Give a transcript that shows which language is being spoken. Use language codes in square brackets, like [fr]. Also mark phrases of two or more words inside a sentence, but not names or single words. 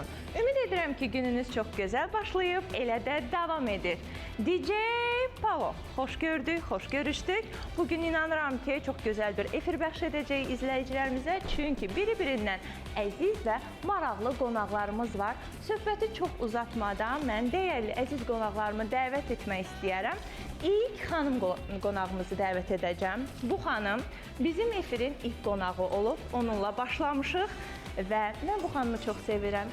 [az] Ümid edirəm ki, gününüz [tr] çok güzel [az] başlayıb, elə də davam edir. DJ Pavo, hoş gördük, hoş görüşdük. Bugün inanıram ki, [tr] çok güzel [az] bir efir bəxş edəcək izleyicilerimize. Çünkü biri-birindən əziz və maraqlı qonaqlarımız var. Söhbəti çox uzatmadan mən değerli əziz qonaqlarımı dəvət etmək istəyərəm. İlk xanım qonağımızı dəvət edəcəm. Bu xanım bizim efirin ilk qonağı olub, onunla başlamışıq və mən bu xanımı çox sevirəm.